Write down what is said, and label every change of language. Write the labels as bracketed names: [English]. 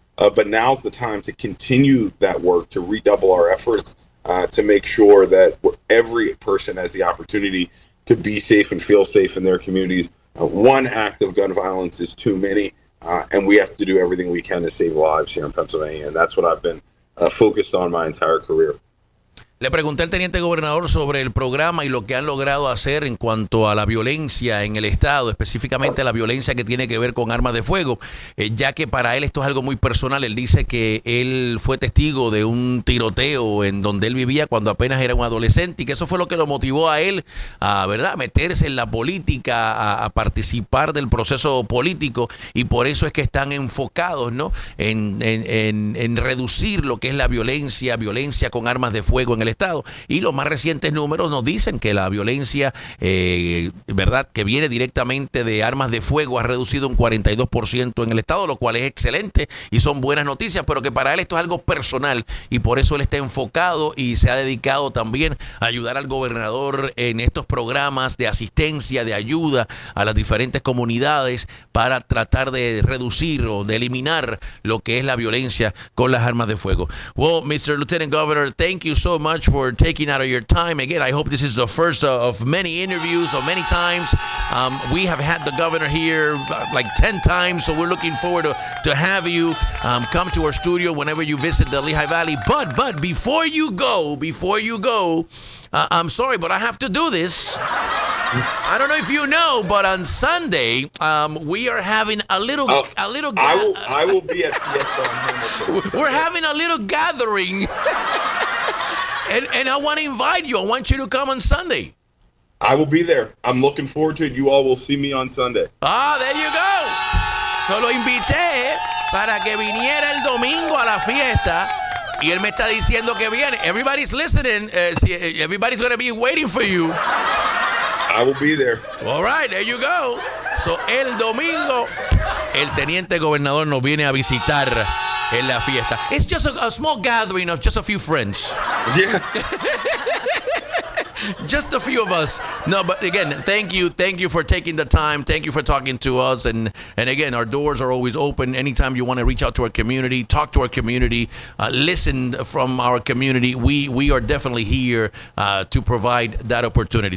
[English] But now's the time to continue that work, to redouble our efforts, to make sure that every person has the opportunity to be safe and feel safe in their communities. One act of gun violence is too many, and we have to do everything we can to save lives here in Pennsylvania. And that's what I've been focused on my entire career. [Spanish] Le pregunté al teniente gobernador sobre el programa y lo que han logrado hacer en cuanto a la violencia en el estado, específicamente la violencia que tiene que ver con armas de fuego, ya que para él esto es algo muy personal. Él dice que él fue testigo de un tiroteo en donde él vivía cuando apenas era un adolescente y que eso fue lo que lo motivó a él a, ¿verdad?, a meterse en la política, a participar del proceso político, y por eso es que están enfocados, ¿no?, en reducir lo que es la violencia con armas de fuego en el estado. Y los más recientes números nos dicen que la violencia, verdad, que viene directamente de armas de fuego ha reducido un 42% en el estado, lo cual es excelente y son buenas noticias, pero que para él esto es algo personal y por eso él está enfocado y se ha dedicado también a ayudar al gobernador en estos programas de asistencia, de ayuda a las diferentes comunidades para tratar de reducir o de eliminar lo que es la violencia con las armas de fuego. [English] Well, Mr. Lieutenant Governor, thank you so much for taking out of your time. Again, I hope this is the first of many interviews of many times. We have had the governor here like 10 times, so we're looking forward to have you come to our studio whenever you visit the Lehigh Valley. But before you go, I'm sorry, but I have to do this. I don't know if you know, but on Sunday, we are having a little. I will be at Fiesta. We're having a little gathering. And I want to invite you. I want you to come on Sunday. I will be there. I'm looking forward to it. You all will see me on Sunday. Ah, there you go. [Spanish] So lo invité para que viniera el domingo a la fiesta. Y él me está diciendo que viene. [English] Everybody's listening. Everybody's going to be waiting for you. I will be there. All right, there you go. [Spanish] So el domingo, el teniente gobernador nos viene a visitar en la fiesta. [English] It's just a small gathering of just a few friends. Yeah. Just a few of us. No, but again, thank you. Thank you for taking the time. Thank you for talking to us. And again, our doors are always open. Anytime you want to reach out to our community, talk to our community, listen from our community, we are definitely here to provide that opportunity.